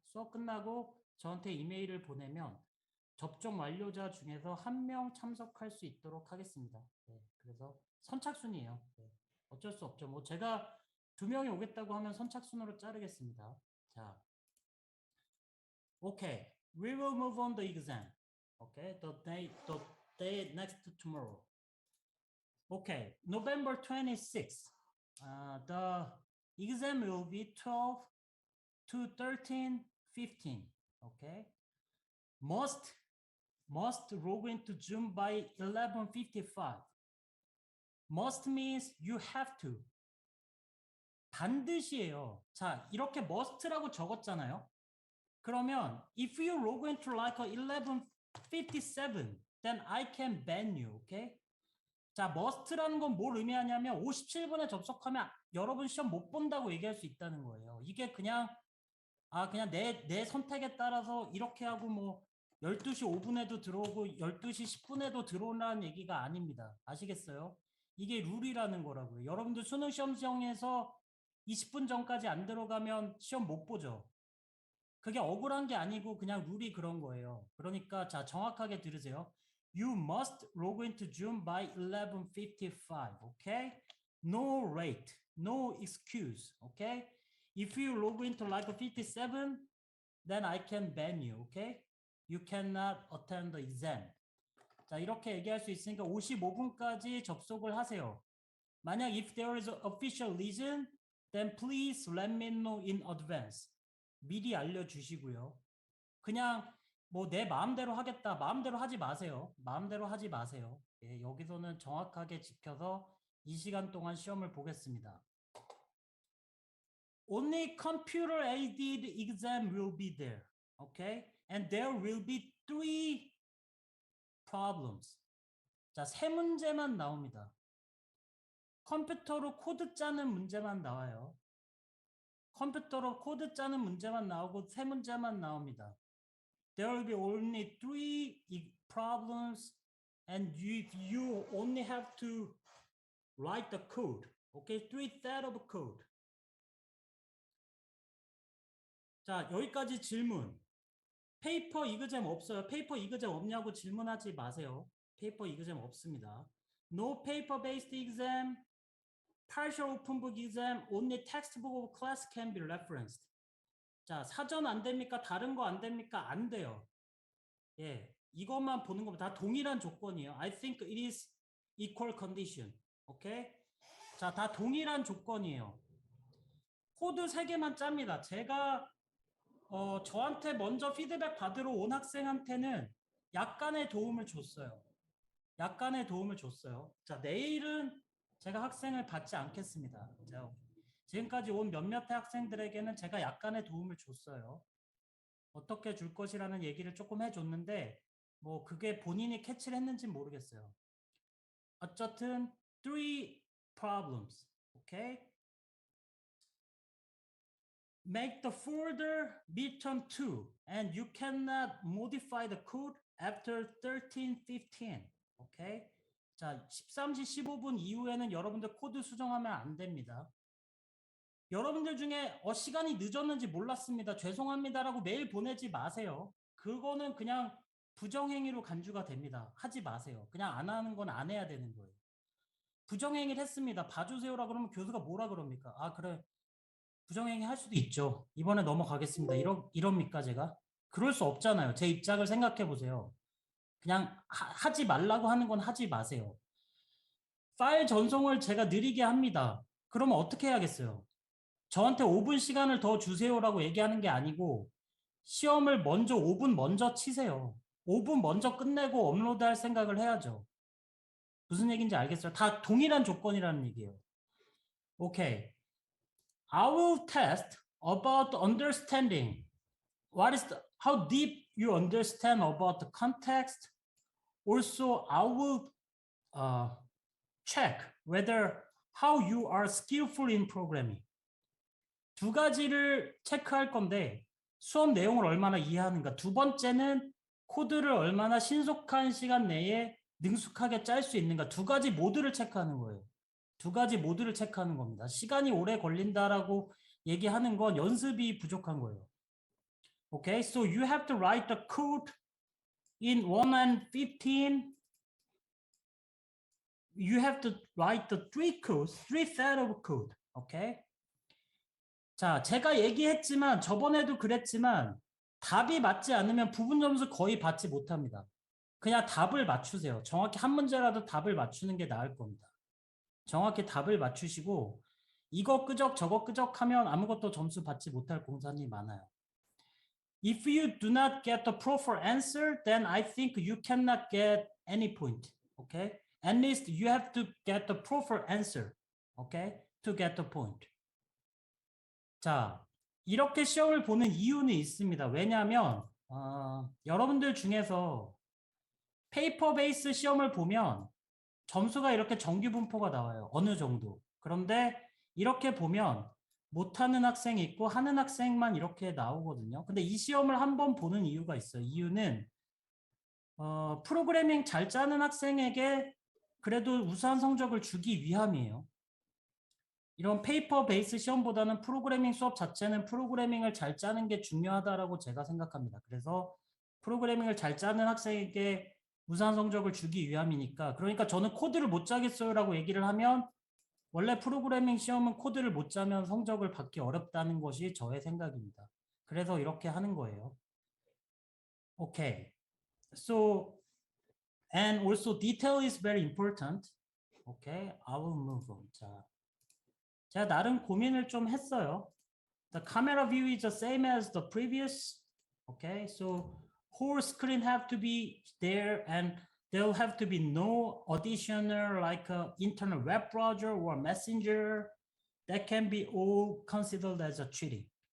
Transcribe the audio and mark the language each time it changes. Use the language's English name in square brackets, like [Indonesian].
[Korean] 수업 끝나고 저한테 이메일을 보내면 접종 완료자 중에서 한 명 참석할 수 있도록 하겠습니다. 네, 그래서 선착순이에요. 네, 어쩔 수 없죠. 뭐 제가 2명이 오겠다고 하면 선착순으로 자르겠습니다. [English] 자, okay. We will move on the exam. Okay, the day next to tomorrow. Okay, November 26th. The exam will be 12 to 13, 15. Okay, must log into Zoom by 11:55. Must means you have to. [Korean] 반드시예요. 자, 이렇게 must라고 적었잖아요. 그러면 [English] if you log into like 11:57, then I can ban you. Okay? [Korean] 자, must라는 건 뭘 의미하냐면 57분에 접속하면 여러분 시험 못 본다고 얘기할 수 있다는 거예요. 이게 그냥 그냥 내 선택에 따라서 이렇게 하고 뭐 12시 5분에도 들어오고 12시 10분에도 들어오라는 얘기가 아닙니다. 아시겠어요? 이게 룰이라는 거라고요. 여러분들 수능 시험장에서 20분 전까지 안 들어가면 시험 못 보죠. 그게 억울한 게 아니고 그냥 룰이 그런 거예요. 그러니까 자, 정확하게 들으세요. [English] You must log into Zoom by 11:55. Okay? No rate, no excuse. Okay? If you log into like a 57, then I can ban you. Okay? You cannot attend the exam. [Korean] 자, 이렇게 얘기할 수 있으니까 55분까지 접속을 하세요. 만약 [English] if there is an official reason, then please let me know in advance. [Korean] 미리 알려주시고요. 그냥 뭐 내 마음대로 하겠다. 마음대로 하지 마세요. 마음대로 하지 마세요. 예, 여기서는 정확하게 지켜서 이 시간 동안 시험을 보겠습니다. [English] Only computer aided exam will be there. Okay? And there will be 3 problems. [Korean] 자, 3문제만 나옵니다. 컴퓨터로 코드 짜는 문제만 나와요. 컴퓨터로 코드 짜는 문제만 나오고 3문제만 나옵니다. [English] There will be only 3 problems and you only have to write the code. Okay? 3 set of code. [Korean] 자, 여기까지 질문. 페이퍼 이그잼 없어요. 페이퍼 이그잼 없냐고 질문하지 마세요. 페이퍼 이그잼 없습니다. No paper-based exam, partial open book exam, only textbook of class can be referenced. 자, 사전 안 됩니까? 다른 거 안 됩니까? 안 돼요. 예, 이것만 보는 겁니다. 다 동일한 조건이에요. [English] I think it is equal condition. [Korean] 오케이? 자, 다 동일한 조건이에요. 코드 3개만 짭니다. 제가 저한테 먼저 피드백 받으러 온 학생한테는 약간의 도움을 줬어요. 약간의 도움을 줬어요. 자, 내일은 제가 학생을 받지 않겠습니다. 자, 지금까지 온 몇몇의 학생들에게는 제가 약간의 도움을 줬어요. 어떻게 줄 것이라는 얘기를 조금 해줬는데 뭐 그게 본인이 캐치를 했는지 모르겠어요. 어쨌든 [English] 3 problems. Okay? Make the folder midterm 2 and you cannot modify the code after 13:15. [Korean] 오케이? 자, 13시 15분 이후에는 여러분들 코드 수정하면 안 됩니다. 여러분들 중에 시간이 늦었는지 몰랐습니다. 죄송합니다라고 메일 보내지 마세요. 그거는 그냥 부정행위로 간주가 됩니다. 하지 마세요. 그냥 안 하는 건 안 해야 되는 거예요. 부정행위를 했습니다. 봐주세요라 그러면 교수가 뭐라 그럽니까? 아, 그래. 부정행위 할 수도 있죠. 이번에 넘어가겠습니다. 이럽니까 제가? 그럴 수 없잖아요. 제 입장을 생각해 보세요. 그냥 하지 말라고 하는 건 하지 마세요. 파일 전송을 제가 느리게 합니다. 그러면 어떻게 해야겠어요? 저한테 5분 시간을 더 주세요라고 얘기하는 게 아니고 시험을 먼저 5분 먼저 치세요. 5분 먼저 끝내고 업로드할 생각을 해야죠. 무슨 얘기인지 알겠어요? 다 동일한 조건이라는 얘기예요. 오케이. [English] I will test about understanding. How deep you understand about the context. Also, I will check whether how you are skillful in programming. [Korean] 2가지를 체크할 건데 수업 내용을 얼마나 이해하는가. 2번째는 코드를 얼마나 신속한 시간 내에 능숙하게 짤 수 있는가. 2가지 모두를 체크하는 거예요. 2가지 모두를 체크하는 겁니다. 시간이 오래 걸린다라고 얘기하는 건 연습이 부족한 거예요. [English] Okay, so you have to write the code in 1 and 15. You have to write the 3 codes, 3 set of code. Okay. [Korean] 자, 제가 얘기했지만 저번에도 그랬지만 답이 맞지 않으면 부분 점수 거의 받지 못합니다. 그냥 답을 맞추세요. 정확히 한 문제라도 답을 맞추는 게 나을 겁니다. 정확히 답을 맞추시고 이거 끄적 저거 끄적 하면 아무것도 점수 받지 못할 공산이 많아요. If you do not get the proper answer, then I think you cannot get any point. Okay? At least you have to get the proper answer. Okay? To get the point. 자, 이렇게 시험을 보는 이유는 있습니다. 왜냐하면 여러분들 중에서 페이퍼 베이스 시험을 보면 점수가 이렇게 정규 분포가 나와요. 어느 정도. 그런데 이렇게 보면 못하는 학생이 있고 하는 학생만 이렇게 나오거든요. 근데 이 시험을 한번 보는 이유가 있어요. 이유는 프로그래밍 잘 짜는 학생에게 그래도 우수한 성적을 주기 위함이에요. 이런 페이퍼 베이스 시험보다는 프로그래밍 수업 자체는 프로그래밍을 잘 짜는 게 중요하다라고 제가 생각합니다. 그래서 프로그래밍을 잘 짜는 학생에게 우수한 성적을 주기 위함이니까. 그러니까 저는 코드를 못 짜겠어요라고 얘기를 하면 원래 프로그래밍 시험은 코드를 못 짜면 성적을 받기 어렵다는 것이 저의 생각입니다. 그래서 이렇게 하는 거예요. [English] Okay. So, and also detail is very important. 오케이, I will move on. [Korean] 자, 제가 나름 고민을 좀 했어요. [English] The camera view is the same as the previous. Okay, so whole screen have to be there and there will have to be no additional like a internet web browser or messenger. That can be all considered as a cheating.